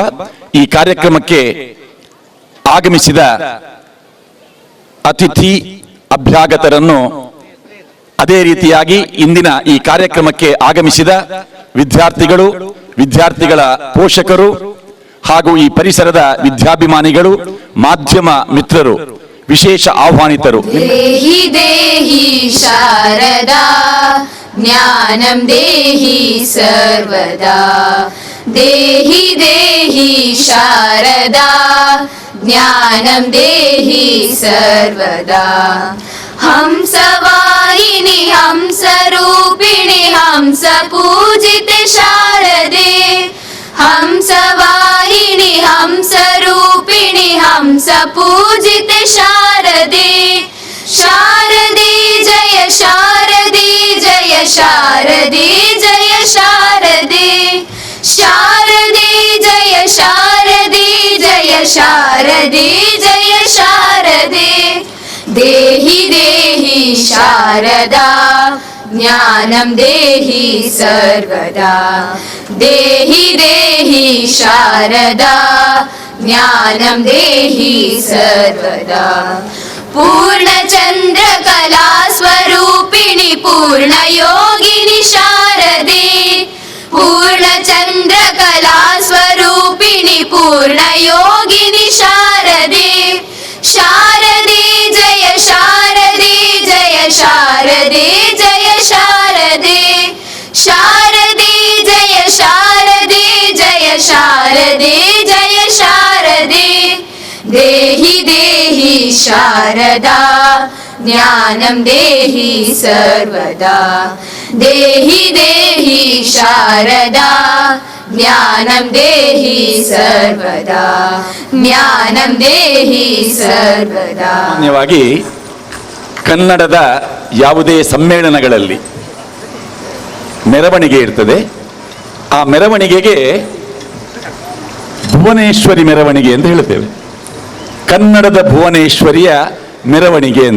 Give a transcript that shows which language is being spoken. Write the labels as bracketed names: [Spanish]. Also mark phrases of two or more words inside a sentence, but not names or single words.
[Kannada] ಈ ಕಾರ್ಯಕ್ರಮಕ್ಕೆ ಆಗಮಿಸಿದ ಅತಿಥಿ ಅಭ್ಯಾಗತರನ್ನು, ಅದೇ ರೀತಿಯಾಗಿ ಇಂದಿನ ಈ ಕಾರ್ಯಕ್ರಮಕ್ಕೆ ಆಗಮಿಸಿದ ವಿದ್ಯಾರ್ಥಿಗಳು, ವಿದ್ಯಾರ್ಥಿಗಳ ಪೋಷಕರು ಹಾಗೂ ಈ ಪರಿಸರದ ವಿದ್ಯಾಭಿಮಾನಿಗಳು, ಮಾಧ್ಯಮ ಮಿತ್ರರು, ವಿಶೇಷ ಆಹ್ವಾನಿತರು. [Sanskrit] ದೇಹಿ ದೇಹಿ ಶಾರದಾ ಜ್ಞಾನಂ ದೇಹಿ ಸರ್ವದಾ. ದೇಹಿ ದೇಹಿ ಶಾರದಾ ಜ್ಞಾನಂ ದೇಹಿ ಸರ್ವದಾ. ಹಂಸವಾಹಿನಿ ಹಂಸರೂಪಿಣಿ ಹಂಸ ಪೂಜಿತೆ ಶಾರದೆ. ಹಂಸವಾಹಿನಿ ಹಂಸರೂಪಿಣಿ ಹಂಸ ಪೂಜಿತೆ ಶಾರದೆ. ಶಾರದೆ ಜಯ ಶಾರದೆ ಜಯ ಶಾರದೆ ಜಯ ಶಾರದೆ. ಶಾರದೆ ಜಯ ಶಾರದೆ ಜಯ ಶಾರದೆ ಜಯ ಶಾರದೆ. ದೇಹಿ ದೇಹಿ ಶಾರದಾ ಜ್ಞಾನಂ ದೇಹಿ ಸರ್ವದಾ. ದೇಹಿ ದೇಹಿ ಶಾರದಾ ಜ್ಞಾನಂ ದೇಹಿ ಸರ್ವದಾ. ಪೂರ್ಣಚಂದ್ರ ಕಲಾ ಸ್ವರೂಪಿಣಿ ಪೂರ್ಣ ಯೋಗಿನಿ ಶಾರದೆ. ಪೂರ್ಣಚಂದ್ರ ಕಲಾ ಸ್ವರೂಪಿಣಿ ಪೂರ್ಣ ಯೋಗಿನಿ ಶಾರದೆ. ಶಾರದೆ ಜಯ ಶಾರದೆ ಜಯ ಶಾರದೆ ಜಯ ಶಾರದೆ. ಶಾರದೆ ಜಯ ಶಾರದೆ ಜಯ ಶಾರದೆ ಜಯ ಶಾರದೆ. ದೇಹಿ ದೇಹಿ ಶಾರದಾ ಜ್ಞಾನಂ ದೇಹಿ ಸರ್ವದಾ. ದೇಹಿ ದೇಹಿ ಶಾರದಾ ಜ್ಞಾನಂ ದೇಹಿ ಸರ್ವದಾ. ಜ್ಞಾನಂ ದೇಹಿ ಸರ್ವದಾ. [Kannada] ಸಾಮಾನ್ಯವಾಗಿ ಕನ್ನಡದ ಯಾವುದೇ ಸಮ್ಮೇಳನಗಳಲ್ಲಿ ಮೆರವಣಿಗೆ ಇರ್ತದೆ. ಆ ಮೆರವಣಿಗೆಗೆ ಭುವನೇಶ್ವರಿ ಮೆರವಣಿಗೆ ಅಂತ ಹೇಳ್ತೇವೆ. ಕನ್ನಡದ ಭುವನೇಶ್ವರಿಯ ಮೆರವಣಿಗೆ ಅಂತ.